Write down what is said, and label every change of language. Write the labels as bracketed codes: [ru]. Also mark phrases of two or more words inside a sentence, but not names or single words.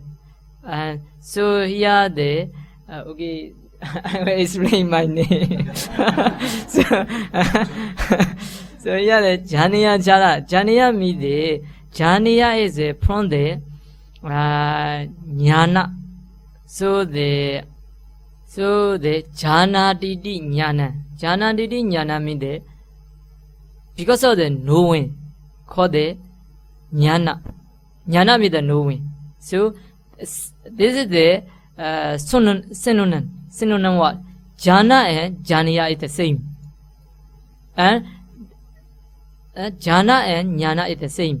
[en] And so here the okay, I will explain my name. So here the Janeyyacara. Janeyya means the Janeyya is from the jnana. So the [pi] Janadidi jnana. Janadidi jnana [en] means the because of the knowing, called the jnana. Jnana means the knowing. So this is the synonym word. Jhana and Janeyya is the same. And Jhana and Jnana is the same.